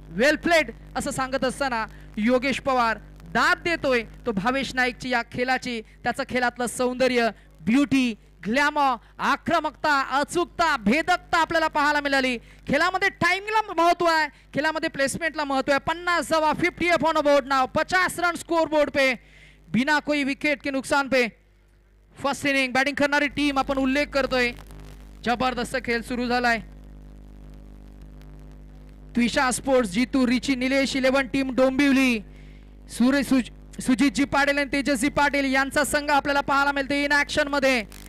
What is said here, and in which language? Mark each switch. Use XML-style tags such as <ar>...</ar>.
<en>well played</en> <mr>असं सांगत असताना योगेश पवार दाद देतोय तो भावेश नाईकची या खेळाची. त्याचं खेळातलं सौंदर्य, ब्युटी, ग्लॅमर, आक्रमकता, अचूकता, भेदकता आपल्याला पाहायला मिळाली. खेळामध्ये टाइमिंगला महत्व आहे, खेळामध्ये प्लेसमेंटला महत्व है.</mr> <hi>50 जवा 50</hi> <en>on board now,</en> <hi>50 run score board पे बिना कोई विकेट के नुकसान पे.</hi> <mr>फर्स्ट इनिंग बॅटिंग करणारी टीम आपण उल्लेख करतोय. जबरदस्त खेळ सुरू झालाय. त्विषा स्पोर्ट्स, जीतू, रिची, निलेश 11 टीम डोंबिवली, सुजितजी पाटील आणि तेजस्वी पाटील यांचा संघ आपल्याला पाहायला मिळते इन ऍक्शन मध्ये.</mr>